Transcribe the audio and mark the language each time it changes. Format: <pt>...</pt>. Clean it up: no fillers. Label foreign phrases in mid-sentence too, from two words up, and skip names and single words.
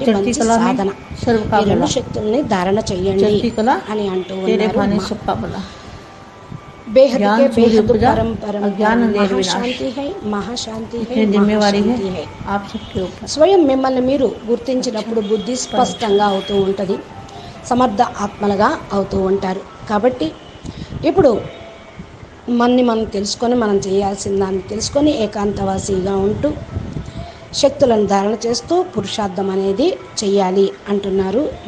<hi>चढ़ती</hi> <te>మంచి</te> <hi>कला</hi> <te>సాధన.</te> <hi>में सर्व का</hi> <te>ఈ రెండు</te> <hi>भला,</hi> <te>శక్తుల్ని ధారణ చెయ్యండి</te> <hi>चढ़ती कला</hi> <te>అని అంటూ</te> <hi>तेरे</hi> <te>ఉన్నారు.</te> <hi>भाने सबका भला. बेहद ज्ञान के सूर्य बेहद पूजा, परम परम अज्ञान परम अंधेर विनाश. महाशांति है, महाशांति है, ये जिम्मेवारी महाशांति है है. आप सबके ऊपर.</hi> <te>స్వయం మిమ్మల్ని మీరు గుర్తించినప్పుడు బుద్ధి స్పష్టంగా అవుతూ ఉంటుంది, సమర్థ ఆత్మలుగా అవుతూ ఉంటారు. కాబట్టి ఇప్పుడు మనం తెలుసుకొని మనం చేయాల్సిన దాన్ని తెలుసుకొని ఏకాంతవాసిగా ఉంటూ శక్తులను ధారణ చేస్తూ పురుషార్థం అనేది చెయ్యాలి అంటున్నారు.</te>